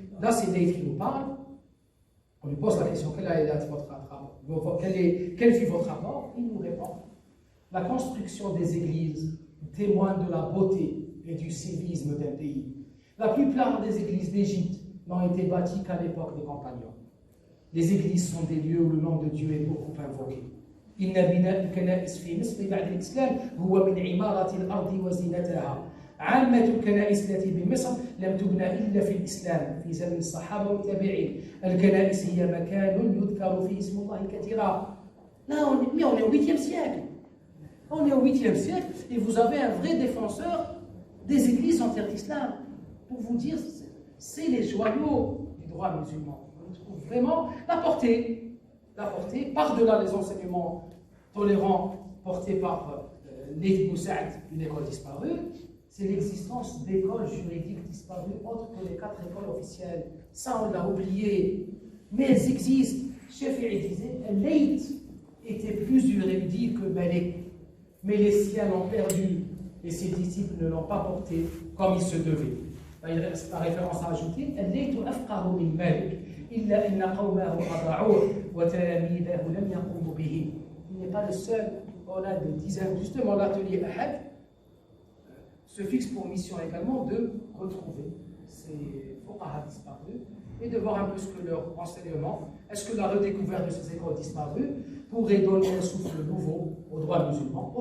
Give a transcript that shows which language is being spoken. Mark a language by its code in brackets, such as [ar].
[fr] Là, c'est Layth qui nous parle. On lui pose la question, quel fut votre rapport? Il nous répond, la construction des églises témoigne de la beauté et du civisme d'un pays. La plupart des églises d'Égypte n'ont été bâties qu'à l'époque des compagnons. Les églises sont des lieux où le nom de Dieu est beaucoup invoqué. [ar] إن بناء الكنائس في مصر بعد الإسلام هو من عمارة الأرض وزينتها. عامة الكنائس التي بمصر لم تبنى إلا في الإسلام في زمن الصحابة والتابعين. الكنائس هي مكان يذكر فيه اسم الله كثيرا. [fr] Là, on est au 8e siècle. On est au 8e siècle et vous avez un vrai défenseur des églises en terre d'islam. Pour vous dire, c'est les joyaux du droit musulman. On trouve vraiment la portée par-delà les enseignements tolérants portés par les Boussaïd, une école disparue, c'est l'existence d'écoles juridiques disparues autres que les 4 écoles officielles. Ça, on l'a oublié. Mais elles existent. Shafi'i disait, Layth était plus érudit que Malik. Mais les siens l'ont perdu et ses disciples ne l'ont pas porté comme il se devait. La référence à ajouter, Layth [ar] afqahu min [fr] Malik. [ar] إلا أن قومه أضاعوه وتلاميذه لم يقوموا به. [fr] Il n'est pas le seul. On a des dizaines. Justement, l'atelier Ahad se fixe pour mission également de retrouver ces fuqaha disparus et de voir un peu ce que leur enseignement, est-ce que la redécouverte de ces écoles disparues pourrait donner un souffle nouveau au droit musulman.